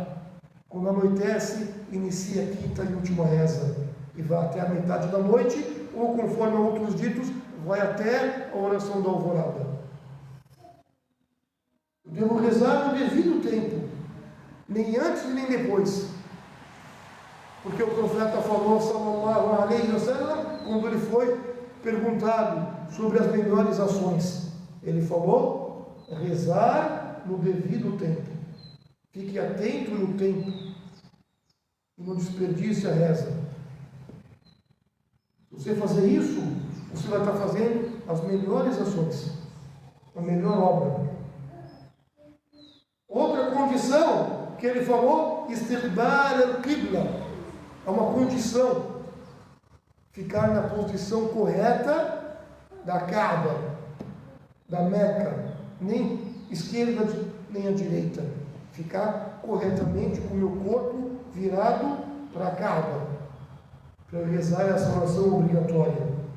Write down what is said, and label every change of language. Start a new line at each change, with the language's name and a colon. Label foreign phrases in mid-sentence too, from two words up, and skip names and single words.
Portuguese: Quando anoitece, inicia a quinta e última reza e vai até a metade da noite, ou conforme outros ditos, vai até a oração da alvorada. Eu devo rezar no devido tempo, nem antes e nem depois, porque o profeta falou,
Arabic: صلى الله عليه وسلم,
Portuguese: quando ele foi perguntado sobre as melhores ações, ele falou: rezar no devido tempo. Fique atento no tempo e não desperdice a reza. Se você fazer isso, você vai estar fazendo as melhores ações, a melhor obra. Outra condição que ele falou:
Arabic: استقبال القبلة,
Portuguese: é uma condição, ficar na posição correta da Kaaba, da Meca, nem esquerda nem à direita, ficar corretamente com o meu corpo virado para a Kaaba, para rezar essa oração obrigatória.